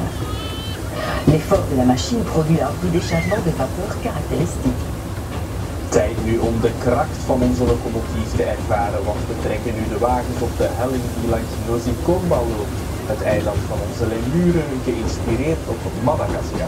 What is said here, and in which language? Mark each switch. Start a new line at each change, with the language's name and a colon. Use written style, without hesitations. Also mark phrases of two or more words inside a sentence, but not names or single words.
French: L'effort de la machine produit un bruit d'échappement de vapeur caractéristique.
Dutch: Tijd nu om de kracht van onze locomotief te ervaren, want we trekken nu de wagens op de helling die langs Nosy Komba loopt, het eiland van onze Lemuren, geïnspireerd op Madagaskar.